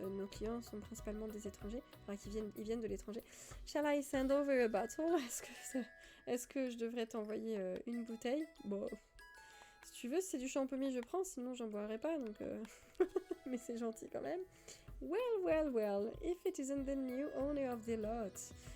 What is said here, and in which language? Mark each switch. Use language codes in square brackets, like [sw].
[fr] Nos clients sont principalement des étrangers, enfin ils viennent de l'étranger. [en] Shall I send over a bottle? [fr] Est-ce que je devrais t'envoyer une bouteille? Bon, si tu veux, si c'est du champomis, je prends, sinon j'en boirai pas, donc... Mais c'est gentil quand même. [en] Well, if it isn't the new owner of the lot.